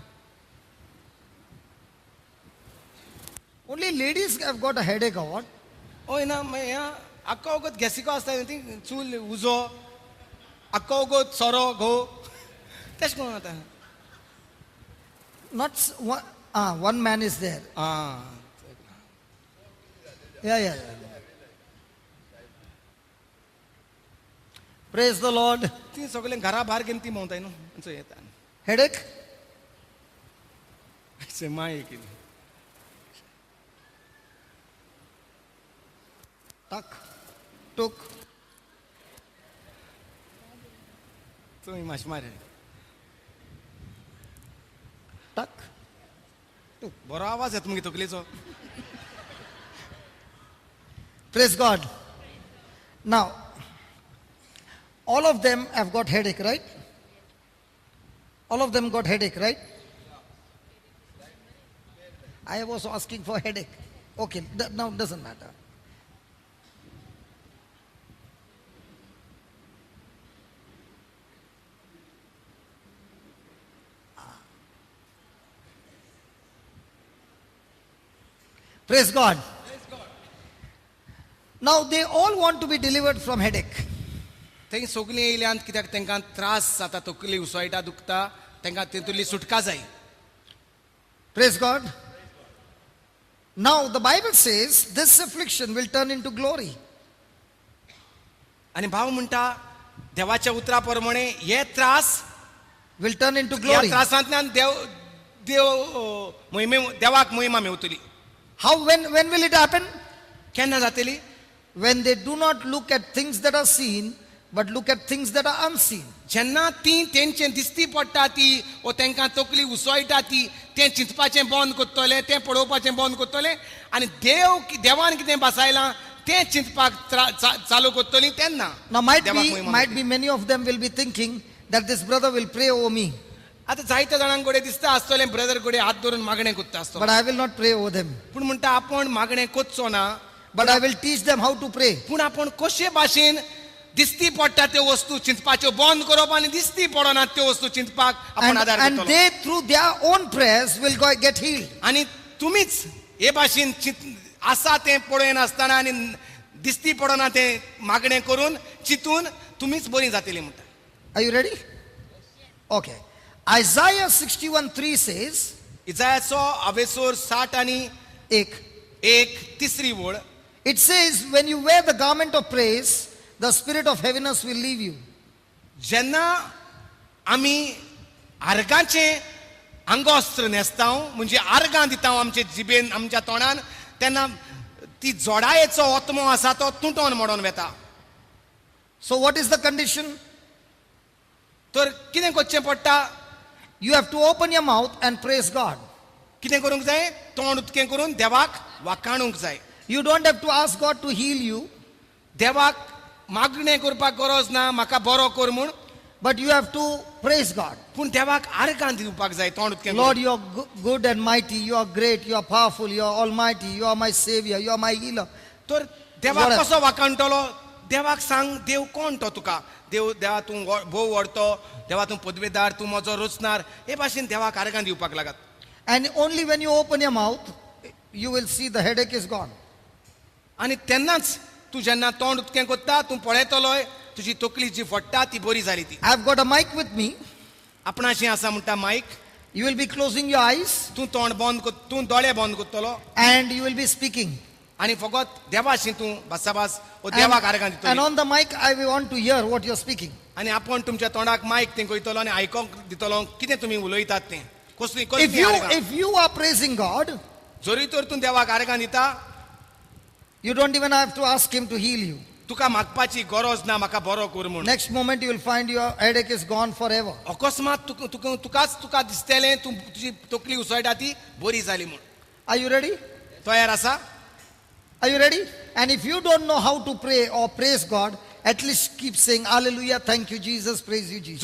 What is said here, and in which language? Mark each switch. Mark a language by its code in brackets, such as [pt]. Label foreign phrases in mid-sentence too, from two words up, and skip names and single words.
[en] Only ladies have got a headache or what? [kok] ओय ना आख्खो वगत गॅसिको आसता ती चूल उजो आख्खो वगत सोरो घो तेश कोण आतां. [en] Not one man is there. Yeah. Praise the Lord. [kok] ती सगळे घरा भायर घेवन ती भोंवताय न्हू येता. [en] Headache? [kok] माय कितें Tuck. Took. तुमी मातशें मार. Tuck. बरो आवाज येता मुगे तकलेचो. [en] Praise God. Now, all of them have got headache, right? All of them got headache, right? I was asking for headache. Okay, now doesn't matter. Praise God. Now they all want to be delivered from headache. [kok] थंय सगळीं येयल्यांत कित्याक तांकां त्रास जाता, तकली उसळटा दुखता, तांकां तेतुंतली सुटका जाय. [en] Praise God. Now the Bible says this affliction will turn into glory. [kok] आणि भाव म्हणटा देवाच्या उतरा प्रमाणे हे त्रास [en] will turn into या glory. [kok] त्रासांतल्यान देवाक महिमा मेवतली. [en] How, when will it happen? [kok] केन्ना जातली? [en] When they do not look at things that are seen, but look at things that are unseen. [kok] जेन्ना ती तेंचे दिसती पडटा ती ओ तांकां तकली उसळटा ती तें चिंतपाचें बंद करतले, तें पळोवपाचें बंद करतले आनी देवान कितें बसयलां तें चिंतपाक चालू करतली तेन्ना. [en] Now might [kok] देवाक [en] be, [kok] महिमा [en] might [kok] मेळटली. [en] be many of them will be thinking that this brother will pray over me, [kok] आतां जायत्या जाणांक कडेन दिसता आसतलें ब्रदर कडेन हात धरून मागणें करता आसतलो. [en] but I will not pray over them. [kok] पूण म्हणटा आपण मागणें करचो ना, [en] But I will teach them how to pray. [kok] पूण आपण कशे भाशेन दिसती पडटा त्यो वस्तू चिंतपाच्यो बंद करप आनी दिसती पडना त्यो वस्तू चिंतपाक आपण आदार [en] And [kok] करतलो. [en] they through their own prayers will get healed. [kok] आनी तुमीच हे भाशेन आसा तें पळय नासतना आनी दिसती पडना तें मागणें करून चिंतून तुमीच बरी जातली म्हणटा. [en] Are you ready? Okay. Isaiah 61:3 says, [kok] इजायाचो अवेसोर 60 आनी 1 तिसरी वळ. [en] it says, when you wear the garment of praise, the spirit of heaviness will leave you. [kok] जेन्ना आमी आर्गांचें आंगोस्त्र न्हेसता म्हणजे आर्गां दिता आमचे जिबेन आमच्या तोंडान तेन्ना ती जोडायेचो ओतमो आसा तो तुटोन मोडोन वेता. [en] So what is the condition? [kok] तर कितें करचें पडटा? [en] You have to open your mouth and praise God. [kok] कितें करूंक जाय? तोंड उक्तें करून देवाक वाखाणूंक जाय. [en] You don't have to ask God to heal you, [kok] देवाक मागणें करपाक गरज ना म्हाका बरो कर म्हूण, [en] but you have to praise God. [kok] पूण देवाक आर्गां दिवपाक जाय तोंड उक्तें [en] Lord, [kok] करून. [en] you are good and mighty, you are great, you are powerful, you are almighty, you are my savior, you are my healer. [kok] तर देवाक [en] What- [kok] कसो वाखाणटलो? देवाक सांग देव कोण तो तुका? देवा तूं भोव व्हरतो, देवा तूं पदवेदार, तूं म्हजो रचणार, हे भाशेन देवाक आर्गां दिवपाक लागत. [en] And only when you open your mouth, you will see the headache is gone. [kok] आनी तेन्नाच तूं जेन्ना तोंड उक्तें करता तूं पळयतलोय तुजी तकली जी फडटा ती बरी जाली ती. [en] I've got a mic with me. [kok] आपणाशी आसा म्हणटा मायक. [en] You will be closing your eyes [kok] तूं तोंड बंद तूं दोळे बंद करतलो [en] and you will be speaking. [kok] आनी फकत देवाशी तूं भासाभास ओ देवाक आर्गां [en] And [kok] दितली. [en] on the mic, I will want to hear what you're speaking. [kok] आनी आपण तुमच्या तोंडाक मायक तें कोयतलो आनी आयकोंक दितलो कितें तुमी उलयतात तें. कसली [en] If [kok] कसली [en] you, [kok] आर्गां. [en] if you are praising God, [kok] जोरी तर तूं देवाक आर्गां दिता [en] you don't even have to ask Him to heal you. [kok] तुका मागपाची गरज ना म्हाका बरो कर म्हूण. [en] Next moment, you will find your headache is gone forever. [kok] अकस्मात तुका दिसतलें तूं तुजी तकली उसळटा ती बरी जाली म्हूण. [en] Are you ready? [kok] तयार आसा? [en] Are you ready? And if you don't know how to pray or praise God, at least keep saying, Hallelujah, thank you, Jesus, praise you, Jesus.